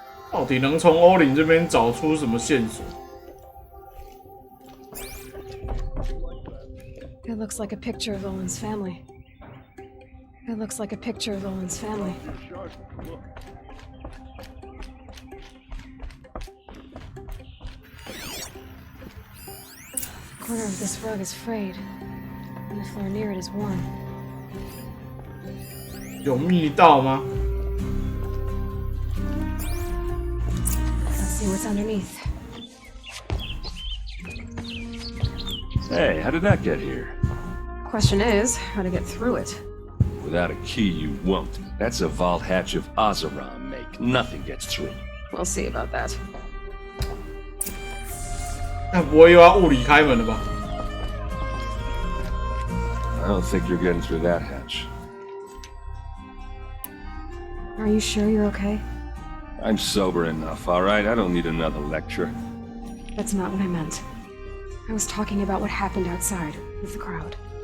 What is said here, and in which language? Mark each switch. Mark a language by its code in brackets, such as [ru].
[zh] 到底能从欧林这边找出什么线索？ [en] It looks like a picture of Olin's family. It looks like a picture of Olin's family. The corner of this rug is frayed, and the floor near it is worn. [zh] 有密道吗？ [en] Let's see what's underneath. Hey, how did that get here? Question is, how to get through it. Without a key, you won't. That's a vault hatch of Ozeron make. Nothing gets through. We'll see about that. [zh] 那不会又要物理开门了吧？ [en] I don't think you're getting through that hatch. Are you sure you're okay? I'm sober enough, all right? I don't need another lecture. That's not what I meant. I was talking about what happened outside with the crowd.